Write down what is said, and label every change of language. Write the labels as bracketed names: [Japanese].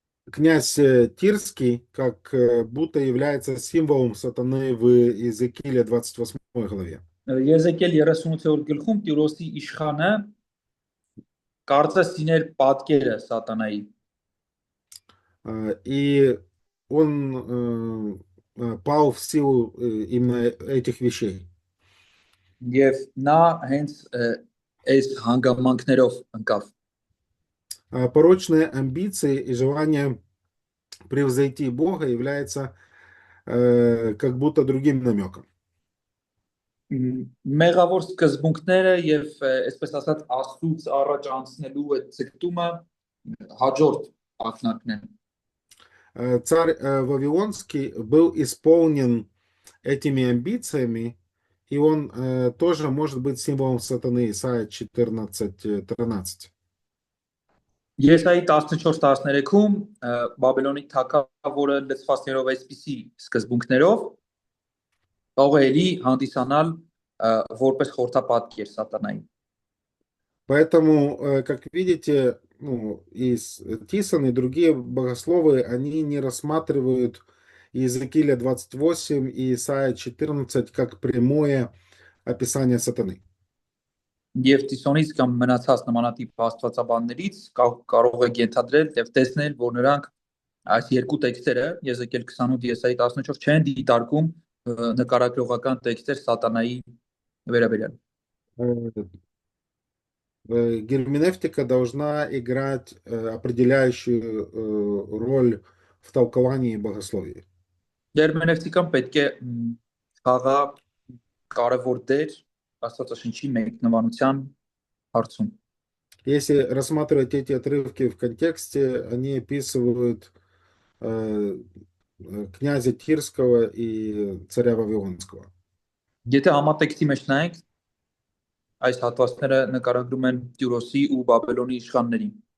[Russian] Князь Тирский как будто является символом сатаны в Иезекииле 28 главе. [Armenian] Եզեկիել 38-րդ գլխում Տիրոսի իշխանը կարծես իներ պատկերը սատանայի։ [Russian] И он пал в силу именно этих вещей. [Armenian] Եվ նա հենց այս հանգամանքներով ընկավ։ [Russian] Порочные амбиции и желание превзойти Бога является как будто другим намеком. [Armenian] Մեղավոր սկզբունքները եւ այսպես ասած Աստծուց առաջ անցնելու այդ ցկտումը հաջորդ ակնարկն են։ [Russian] Царь Вавилонский был исполнен этими амбициями, и он тоже может быть символом сатаны. Исайя 14:13. [Armenian] Եսայի 14:13-ում Բաբելոնի թագավորը լցվածներով այսպիսի սկզբունքներով կարող է հանդիսանալ որպես խորհրդապատկեր սատանայի։ [Russian] Поэтому, как видите, ну, и Тисон, и другие богословы, они не рассматривают Иезекииля 28 и Исайя 14 как прямое описание сатаны. [Armenian] Եվ Տիսոնից կամ մնացած նմանատիպ աստվածաբաններից կարող եք ենթադրել եւ տեսնել, որ նրանք այս երկու տեքստերը Եզեկիել 28 Եսայի 14 չեն դիտարկում նկարագրողական տեքստեր սատանայի վերաբերյալ։ [Russian] Герменевтика должна играть определяющую роль в толковании богословия. [Armenian] Գերմենևտիկան պետք է խաղա կարևոր դեր Աստվածաշնչի մեկնաբանության հարցում։ [Russian] Если рассматривать эти отрывки в контексте, они описывают князя Тирского и царя Вавилонского. [Armenian] Եթե համատեքստի մեջ նայենք, այս հատվածները նկարագրում են Տիրոսի ու Բաբելոնի իշխաններին։